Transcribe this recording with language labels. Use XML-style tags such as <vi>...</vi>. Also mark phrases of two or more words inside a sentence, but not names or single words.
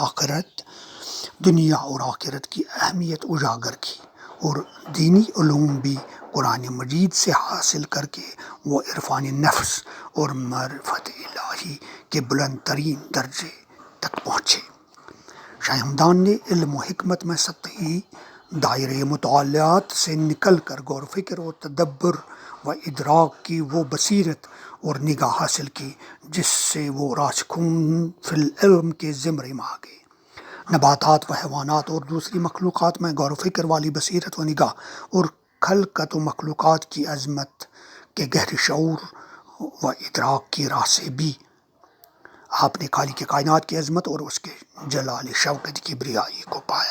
<ur>اور آخرت کی اہمیت اجاگر کی اور دینی علوم بھی قرآن مجید سے حاصل کر کے وہ عرفان نفس اور معرفت الہی کے بلند ترین درجے تک پہنچے شاہ ہمدان نے علم و حکمت میں سطحی دائرۂ مطالعات سے نکل کر غور و فکر و تدبر و ادراک کی وہ بصیرت اور نگاہ حاصل کی جس سے وہ</ur> <ar>راسخون فی العلم</ar> <ur>کے زمرے میں آ گئے نباتات و حیوانات اور دوسری مخلوقات میں غور و فکر والی بصیرت و نگاہ اور خلقت و مخلوقات کی عظمت کے گہرے شعور و ادراک کی راہ سے بھی آپ نے خالق کائنات کی عظمت اور اس کے جلال شوکت کی بریائی کو پایا۔</ur>